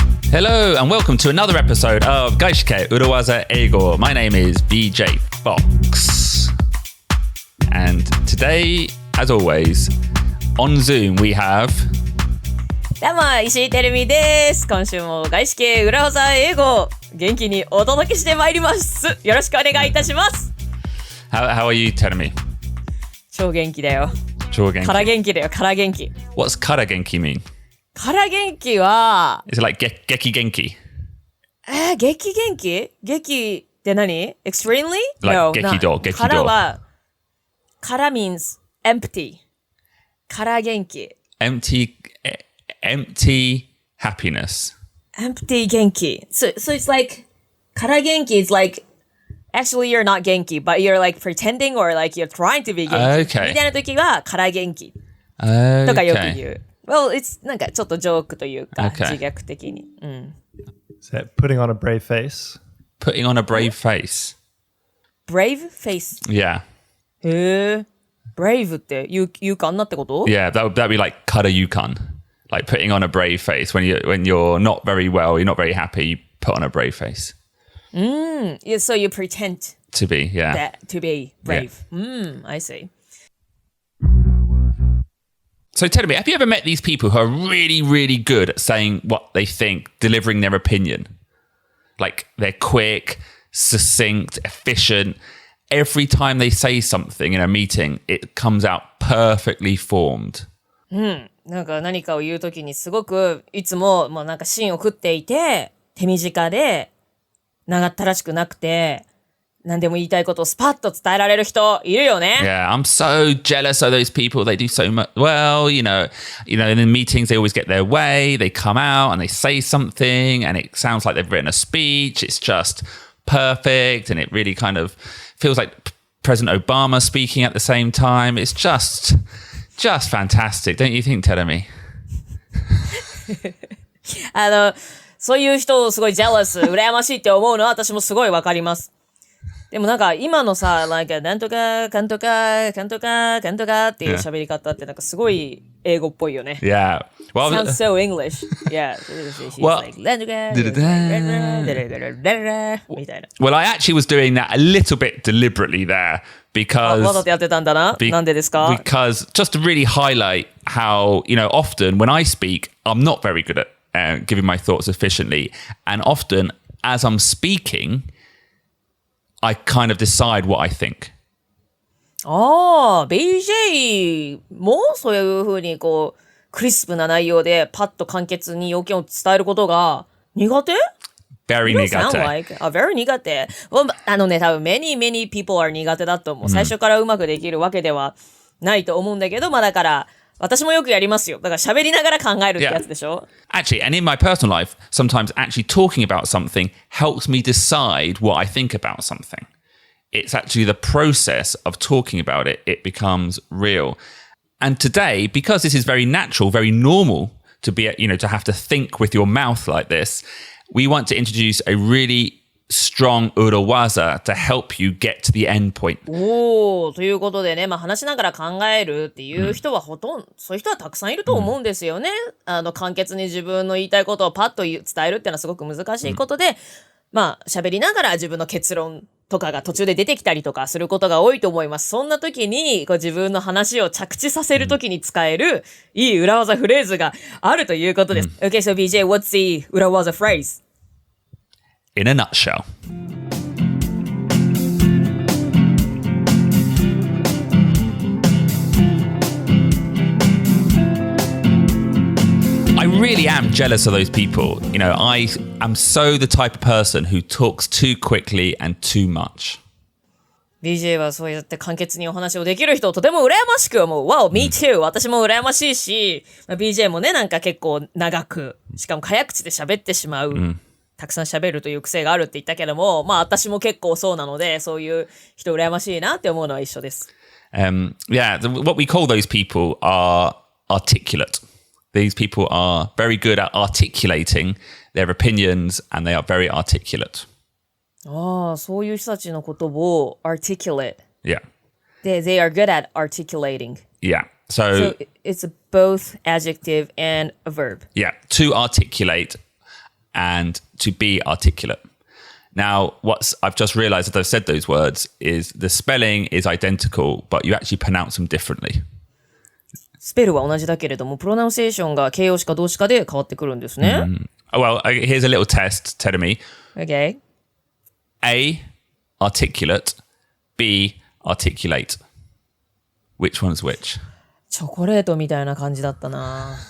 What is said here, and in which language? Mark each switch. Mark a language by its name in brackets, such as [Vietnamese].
[English] Hello and welcome to another episode of 外資系裏技英語. My name is BJ Fox. And today, as always, on Zoom we have... [Japanese] どうも、石井てるみです。今週も外資系裏技英語元気にお届けしてまいります。よろしくお願いいたします。 [English] How are you, Terumi? [Japanese] 超元気だよ。超元気。から元気だよ、から元気。 [English] What's から元気 mean? [Japanese] から元気は [English] Is it like 激元気? [Japanese] 激元気激って何 Extremely? [English] Like No, [Japanese] 激動、激動。 [English] からは、から means empty. [Japanese] から元気。 [English] Empty happiness. Empty 元気。 So it's like, から元気 is like, actually you're not 元気, but you're like pretending or like you're trying to be 元気。 Okay. [Japanese] みたいな時は、から元気。とかよく言う。 [English] Well, it's [Japanese] なんかちょっとジョークというか、自虐的に。うん。 [English] Is that putting on a brave face? Putting on a brave face. Brave face? Yeah. [Japanese] へえ。 brave って勇敢なってこと [English] Yeah, that'd be like から勇敢. Like putting on a brave face. When you're not very well, you're not very happy, you put on a brave face. Yeah, so you pretend To be, yeah. that, to be brave. Yeah. I see. So tell me, have you ever met these people who are really, really good at saying what they think, delivering their opinion? Like they're quick, succinct, efficient. Every time they say something in a meeting, it comes out perfectly formed. [Japanese] なんか何かを言うときにすごくいつももうなんか芯を食っていて手短で長ったらしくなくて何でも言いたいことをスパッと伝えられる人いるよね。 [English] Yeah, I'm so jealous of those people. They do so much well, you know, in the meetings they always get their way. They come out and they say something and it sounds like they've written a speech. It's just perfect and it really kind of feels like President Obama speaking at the same time. It's just fantastic, don't you think, Terumi? [Japanese] そういう人をすごいジェラス、羨ましいって思うのは私もすごいわかります。でもなんか今のさ、なんかなんとか、かんとか、かんとか、かんとかっていう喋り方ってなんかすごい英語っぽいよね。 [English] Yeah. Well, Sounds so English. Yeah. Well, [Japanese] like, みたいな。 [English] Well, I actually was doing that a little bit deliberately there because... [Japanese] わざとやってたんだな。なんでですか [English] Because just to really highlight how, often when I speak, I'm not very good at giving my thoughts efficiently. And often as I'm speaking, I kind of decide what I think. [Japanese] BJ もそういう風にこう、クリスプな内容でパッと簡潔に要件を伝えることが苦手 [English] Very You don't sound [Japanese] 苦手。 [English] like, very 苦手。 [Japanese] Well, 多分 [English] many people are [Japanese] 苦手だと思う。最初からうまくできるわけではないと思うんだけど、だから、私もよくやりますよ。だから喋りながら考えるってやつでしょ [English] Actually, and in my personal life, sometimes actually talking about something helps me decide what I think about something. It's actually the process of talking about it. It becomes real. And today, because this is very natural, very normal to be, to have to think with your mouth like this, we want to introduce a really strong 裏技 to help you get to the end point. [Japanese] ということでね、話しながら考えるっていう人はそういう人はたくさんいると思うんですよね。簡潔に自分の言いたいことをパッと伝えるっていうのはすごく難しいことで、喋りながら自分の結論とかが途中で出てきたりとかすることが多いと思います。そんな時に自分の話を着地させる時に使えるいい裏技フレーズがあるということです。 [English] Okay, so BJ, what's the 裏技 phrase? In a nutshell. I really am jealous of those people. I am so the type of person who talks too quickly and too much. [Japanese] BJ はそうやって簡潔にお話をできる人をとても羨ましく思う。 [English] Wow, me too. [Japanese] 私も羨ましいし、BJ もね、なんか結構長く、しかも早口で喋ってしまう。たくさん喋るという癖があるって言ったけども、私も結構そうなので、そういう人羨ましいなって思うのは一緒です。 [English] Yeah, what we call those people are articulate. These people are very good at articulating their opinions and they are very articulate. [Japanese] そういう人たちのことを articulate. [English] Yeah. They are good at articulating. Yeah. So it's both adjective and a verb. Yeah, to articulate and to be articulate. Now, I've just realized that I've said those words is the spelling is identical, but you actually pronounce them differently. [Japanese] スペルは同じだけれども、プロナンセーションが形容詞か動詞かで変わってくるんですね。 [English] Well, here's a little test, Terumi. Okay. A, articulate. B, articulate. Which one's which? [Japanese] チョコレートみたいな感じだったな。